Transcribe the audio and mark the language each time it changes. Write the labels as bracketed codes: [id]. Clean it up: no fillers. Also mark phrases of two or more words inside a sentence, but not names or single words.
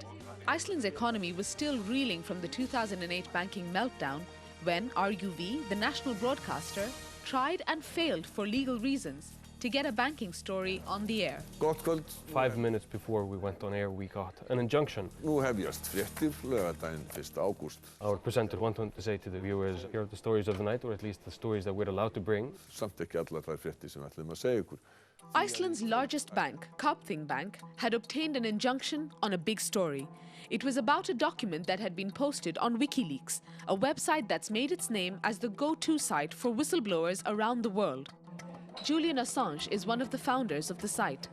[en] Iceland's economy was still reeling from the 2008 banking meltdown when RUV, the national broadcaster, tried and failed for legal reasons to get a banking story on the air. 5 minutes before we went on air, we got an injunction. [is] Nú hefjast fréttir laugardaginn 1. ágúst. [en] Our presenter wanted to say to the viewers, here are the stories of the night, or at least the stories that we're allowed to bring. [is] Samt ekki allar þær fréttir sem við ætlum að segja ykkur. [en] Iceland's largest bank, Kaupthing Bank, had obtained an injunction on a big story. It was about a document that had been posted on WikiLeaks, a website that's made its name as the go-to site for whistleblowers around the world. Julian Assange is one of the founders of the site.